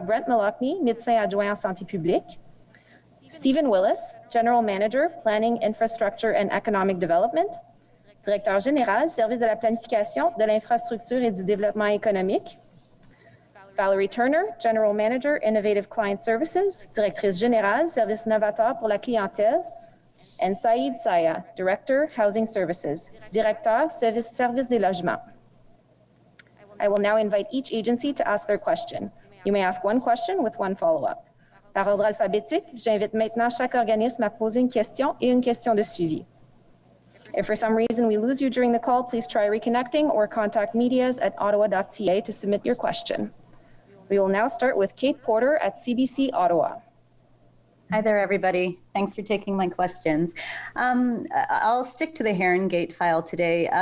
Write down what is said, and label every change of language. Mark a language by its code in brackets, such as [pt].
[fr] Brent Mallockney, médecin adjoint en santé publique, Stephen Willis, [en] General Manager, Planning, Infrastructure and Economic Development, [fr] Directeur général, Service de la planification, de l'infrastructure et du développement économique, Valerie Turner, [en] General Manager, Innovative Client Services, [fr] Directrice générale, Service novateur pour la clientèle, and Saïd Saya, [en] Director, Housing Services, [fr] Directeur, Service des logements. [en] I will now invite each agency to ask their question. You may ask one question with one follow-up. [fr] Par ordre alphabétique, j'invite maintenant chaque organisme à poser une question et une question de suivi. [en] If for some reason we lose you during the call, please try reconnecting or contact medias at ottawa.ca to submit your question. We will now start with Kate Porter at CBC Ottawa. Hi there, everybody. Thanks for taking my questions. I'll stick to the Herongate file today.